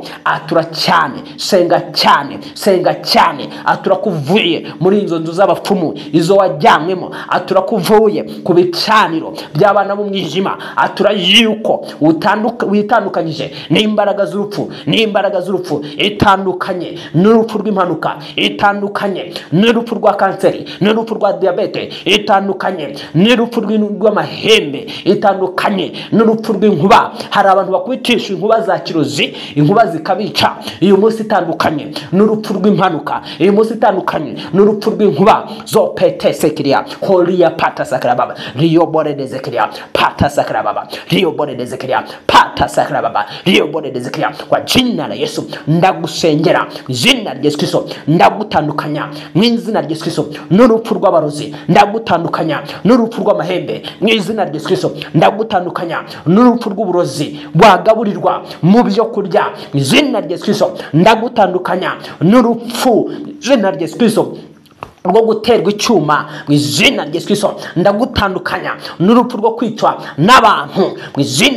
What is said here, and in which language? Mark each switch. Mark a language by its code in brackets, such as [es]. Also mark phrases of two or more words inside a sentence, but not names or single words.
[rw] Atura cyane, senga cyane, senga cyane. Atura kuvuye muri izo nzu z'abapfumu, izo wajyanywemo, atura kuvuye ku bicaniro by'abana b'umwijima, atura yuko witandukanyije n'imbaraga z'urupfu, n'imbaraga z'urupfu, itandukanye n'urupfu rw'impanuka, itandukanye n'urupfu rwa kanseri, n'urupfu rwa diabete, itandukanye n'urupfu rw'amahembe, itandukanye n'urupfu rw'inkuba. Hari abantu bakubitisha inkuba za kirozi, inkuba zikabica. Uyu munsi itandukanye n'urupfu rw'impanuka, uyu munsi itandukanye n'urupfu rw'inkuba zo pete sekiria holia pata sakra baba rio bore de zekiria pata sakra baba rio bore de zekiria pata sakra baba rio bore de zekiria. [sw] Kwa jina la Yesu [rw] ndagusengera, [sw] jina la Yesu Kristo [rw] ndagutandukanya mu izina rya Yesu Kristo n'urupfu rw'abarozi, ndagutandukanya n'urupfu rw'amahembe mu izina rya Yesu Kristo, ndagutandukanya n'urupfu rw'uburozi bwagaburirwa mu byo kurya mu izina rya Yesu Kristo, ndagutandukanya n'urupfu izina rya Yesu Kristo rwo guterwa icyuma mu izina rya Yesu Kristo, ndagutandukanya n'urupfu rwo kwicwa n'abantu mu izina